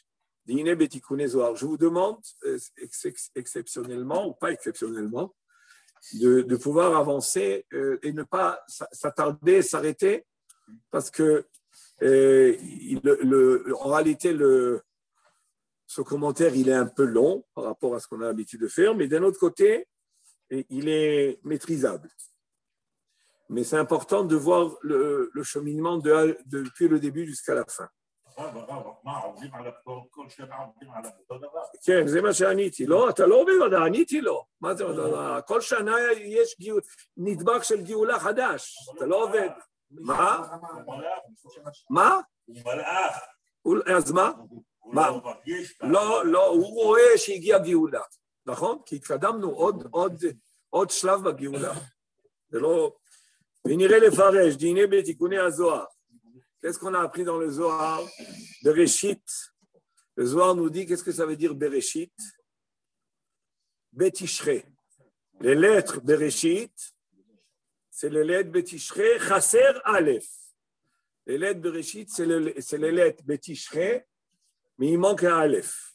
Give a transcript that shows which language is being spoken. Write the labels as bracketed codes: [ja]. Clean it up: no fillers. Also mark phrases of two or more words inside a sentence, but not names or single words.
[fr] Je vous demande, exceptionnellement ou pas exceptionnellement, de pouvoir avancer et ne pas s'attarder, s'arrêter, parce que en réalité, ce commentaire, il est un peu long par rapport à ce qu'on a l'habitude de faire, mais d'un autre côté, il est maîtrisable. Mais c'est important de voir le cheminement depuis le début jusqu'à la fin. [he] כן, זה מה שעניתי. לא, אתה לא עובד, עניתי לו. מה זה עובד? כל שנה יש נדבך של גאולה חדש. אתה לא עובד. מה? מה? אז מה? מה? לא, הוא רואה שהגיע גאולה. נכון? כי התקדמנו עוד שלב בגאולה. זה לא... ונראה לפרש, דיני בתיקוני הזוהר. [fr] Qu'est-ce qu'on a appris dans le Zohar? Bereshit. Le Zohar nous dit, qu'est-ce que ça veut dire Bereshit? Betishre. Les lettres Bereshit, c'est les lettres Betishre, [he] חסר אלף. [fr] Les lettres Bereshit, c'est les lettres Betishre, mais il manque un Aleph.